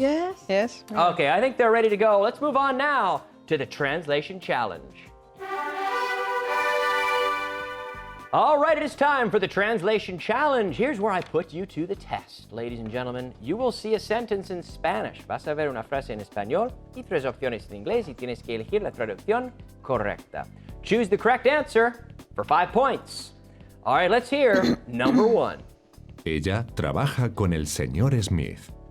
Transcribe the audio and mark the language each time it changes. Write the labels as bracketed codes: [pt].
[en] Yes. Yes. Okay, I think they're ready to go. Let's move on now to the translation challenge. All right, it is time for the translation challenge. Here's where I put you to the test. Ladies and gentlemen, you will see a sentence in Spanish. [es] Vas a ver una frase en español y 3 opciones en inglés y tienes que elegir la traducción correcta. [en] Choose the correct answer for 5 points. All right, let's hear number 1. [es] Ella trabaja con el señor Smith.